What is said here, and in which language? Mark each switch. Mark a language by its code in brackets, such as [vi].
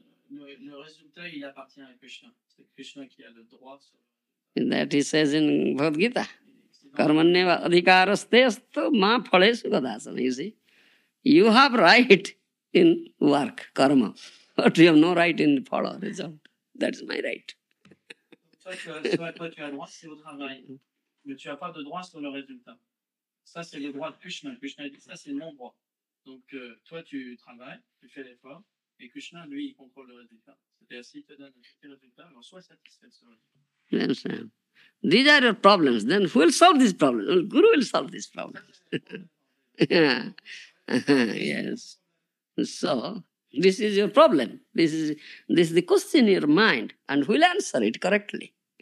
[fr] Le résultat, il appartient à Krishna. C'est Krishna qui a le droit sur [en] that he says in Bhagavad Gita. [sa] Karmanyeva adhikaraste astu ma phalesu kadasana. [en] You see, you have right in work, karma, but you have no right in phala, result. That is my right. [fr] Toi, tu as droit, c'est au travail, mais tu n'as pas de droit sur le résultat. Ça, c'est le droit de Krishna. Krishna dit ça, c'est mon droit. Donc, toi, tu travailles, tu fais l'effort, et Krishna, lui, il contrôle le résultat. C'est-à-dire, s'il te donne un petit résultat, alors sois satisfait de ce résultat. [en] Yes, These are your problems. Then who will solve these problems? Well, Guru will solve these problems. Yes. So, this is your problem. This is the question in your mind, and who will answer it correctly?